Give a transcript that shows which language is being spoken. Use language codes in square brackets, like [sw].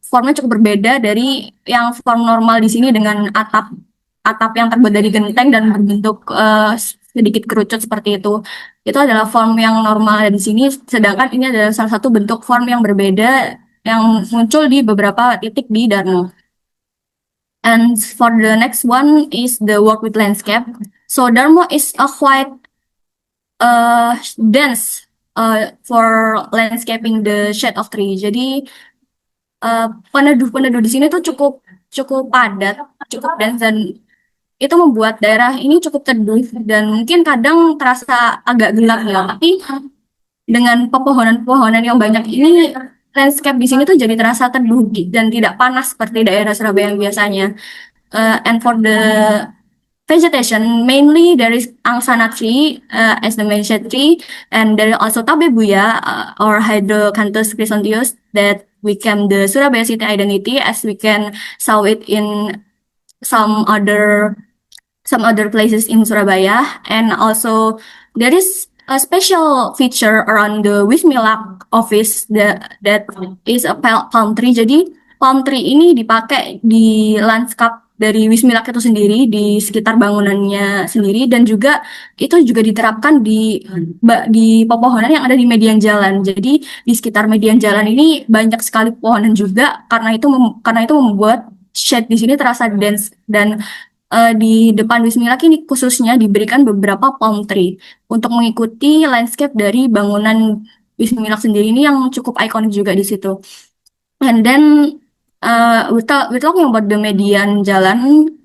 [id] formnya cukup berbeda dari yang form normal di sini dengan atap yang terbuat dari genteng dan berbentuk sedikit kerucut seperti itu. Itu adalah form yang normal di sini, sedangkan ini adalah salah satu bentuk form yang berbeda yang muncul di beberapa titik di Darmo. [en] And for the next one is the work with landscape. So Darmo is a quite dense for landscaping the shade of tree. [id] Jadi peneduh-peneduh di sini tuh cukup padat, cukup dense, dan itu membuat daerah ini cukup teduh dan mungkin kadang terasa agak gelap ya. Tapi dengan pepohonan-pepohonan yang banyak ini, landscape di sini tuh jadi terasa teduh dan tidak panas seperti daerah Surabaya yang biasanya. [en] And for the vegetation, mainly there is angsana tree as the main shade tree, and there is also tabebuya or Hydrocanthus chrysanthius that became the Surabaya city identity, as we can saw it in some other places in Surabaya. And also there is a special feature around the Wismilak office that is a palm tree. [id] Jadi palm tree ini dipakai di lanskap dari Wismilak itu sendiri, di sekitar bangunannya sendiri, dan juga itu juga diterapkan di pepohonan yang ada di median jalan. Jadi di sekitar median jalan ini banyak sekali pepohonan juga, karena itu membuat shade di sini terasa dense. Dan di depan Wismilak ini khususnya diberikan beberapa palm tree untuk mengikuti landscape dari bangunan Wismilak sendiri ini yang cukup ikonik juga di situ. [en] And then we're talking about the [id] median jalan.